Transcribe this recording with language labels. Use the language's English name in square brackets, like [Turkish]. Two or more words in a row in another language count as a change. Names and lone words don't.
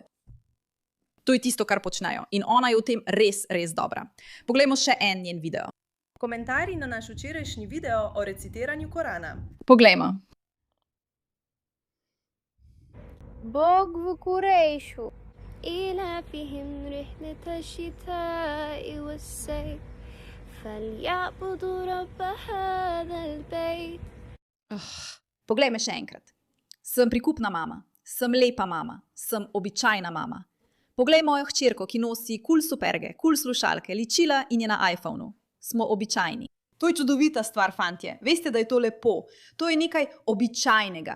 [Slovenian] To je tisto, kar počnejo. In ona je v tem res, res dobra. Poglejmo še en njen video. Komentarji na naš včerajšnji video o recitiranju Korana. Poglejmo. Bog v Kurejšu. [Arabic] إلافهم رحلة الشتاء والصيف فليعبدوا رب هذا البيت. [Slovenian] Poglej me še enkrat. Sem prikupna mama, sem lepa mama, sem običajna mama. Poglej mojo hčerko, ki nosi kul superge, kul slušalke, ličila in je na iPhonu. Smo običajni. To je čudovita stvar, fantje. Veste, da je to lepo. To je nekaj običajnega.